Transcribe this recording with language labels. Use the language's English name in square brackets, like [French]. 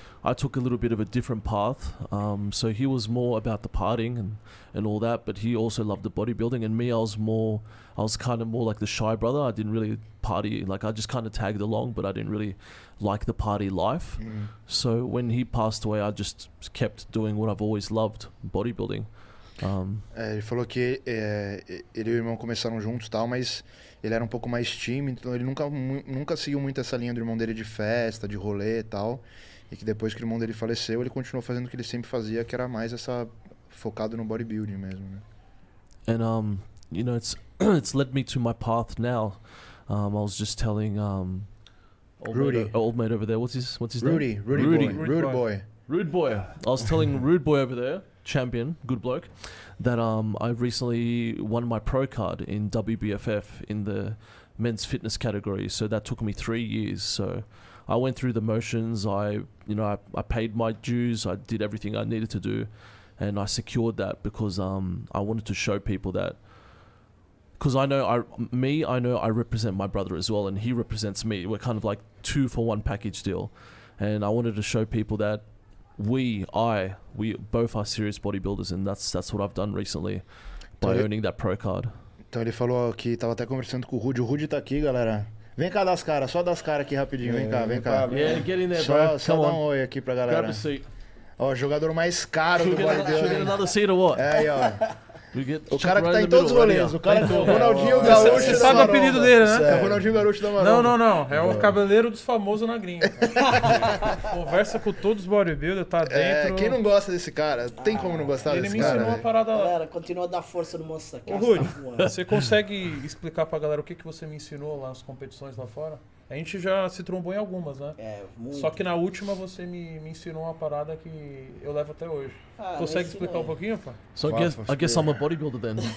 [English] I took a little bit of a different path. So he was more about the partying and all that, but he also loved the bodybuilding. And me, I was kind of more like the shy brother. I didn't really party. Like I just kind of tagged along, but I didn't really like the party life. So when he passed away, I just kept doing what I've always loved, bodybuilding. [Portuguese] Ele falou que ele e o irmão começaram juntos e tal, mas ele era um pouco mais tímido, então ele nunca seguiu muito essa linha do irmão dele de festa, de rolê e tal. E que depois que o irmão dele faleceu, ele continuou fazendo o que ele sempre fazia, que era mais focado no bodybuilding mesmo, né? [English] And you know, it's led me to my path now. I was just telling old mate over there, what's his name? Rude Boy. I was telling Rude Boy over there, champion, good bloke, that I recently won my pro card in WBFF in the men's fitness category. So that took me 3 years. So I went through the motions. I paid my dues. I did everything I needed to do, and I secured that because I wanted to show people that. Because I know I represent my brother as well, and he represents me. We're kind of like 2-for-1 package deal, and I wanted to show people that we both are serious bodybuilders, and that's what I've done recently by earning that pro card. [Portuguese] Então ele falou que tava até conversando com o Rudy. O Rudy tá aqui, galera. Vem cá das caras, só das caras aqui rapidinho. Vem cá. [English] Yeah, get in there, bro. [Portuguese] Só dá um oi aqui pra galera. [English] Grab a seat. [Portuguese] Ó, jogador mais caro do bodybuilder. [English] Should we get another seat or what? [Portuguese] Aí, ó. O cara que tá em todos os rolês. O cara que é o Ronaldinho Gaúcho. Você sabe o apelido dele, né? É o Ronaldinho Gaúcho da Maromba. Não. É o cabeleiro dos famosos na gringa. Conversa com todos os bodybuilders, tá dentro. Quem não gosta desse cara? Tem como não gostar desse cara? Ele me ensinou uma parada lá. Galera, continua a dar força no MONSTERCAST. Ô, Rudy, você consegue explicar pra galera o que você me ensinou lá nas competições lá fora? A gente já se trombou em algumas, né? Muito. Só que na última você me ensinou uma parada que eu levo até hoje. Consegue explicar um pouquinho, pá? [English] So I guess I'm a bodybuilder then.